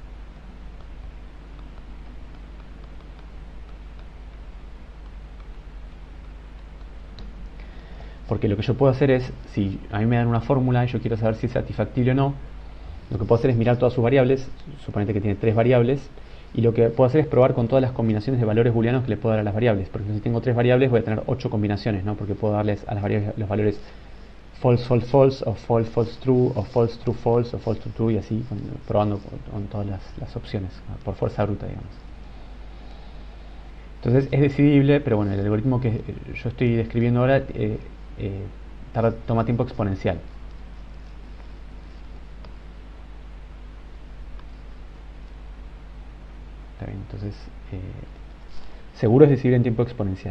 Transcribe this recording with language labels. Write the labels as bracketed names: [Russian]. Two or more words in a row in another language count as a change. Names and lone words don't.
[Spanish] Porque lo que yo puedo hacer es, si a mí me dan una fórmula y yo quiero saber si es satisfactible o no, lo que puedo hacer es mirar todas sus variables, suponete que tiene 3 variables, y lo que puedo hacer es probar con todas las combinaciones de valores booleanos que le puedo dar a las variables. Porque si tengo 3 variables voy a tener 8 combinaciones, ¿no? Porque puedo darles a las variables los valores [English] false, false, false, [Spanish] o [English] false, false, true, [Spanish] o [English] false, true, false, [Spanish] o [English] false, true, true, [Spanish] y así, probando con todas las opciones, por fuerza bruta, digamos. Entonces es decidible, pero bueno, el algoritmo que yo estoy describiendo ahora toma tiempo exponencial. Está bien, entonces seguro es decidible en tiempo exponencial.